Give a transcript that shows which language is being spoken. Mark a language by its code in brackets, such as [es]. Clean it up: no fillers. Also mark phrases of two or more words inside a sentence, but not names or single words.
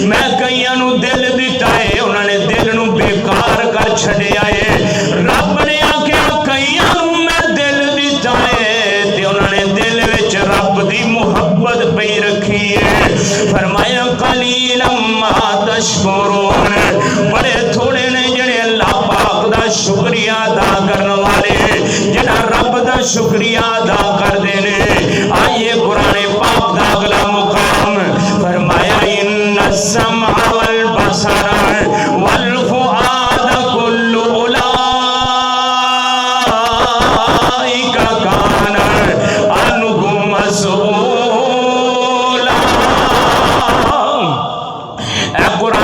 [pa] میں کئیاں نوں دل دتا ہے انہاں نے دل نوں بیکار کر چھڈیا ہے. رب نے آکھیا کئیاں نوں میں دل دتا ہے تے انہاں نے دل وچ رب دی محبت پئی رکھی ہے. فرمایا [ar] قليلا ما تشكرون. [pa] بڑے تھوڑے نے جیہڑے اللہ پاک دا شکریہ ادا کرن والے، جیہڑا رب دا شکریہ ادا کردے نے. آئیے قرآن پاک دا اگلا مقام فرمایا [ar] إن السمع والبصر والفؤاد كل أولئك كان عنه مسؤولا.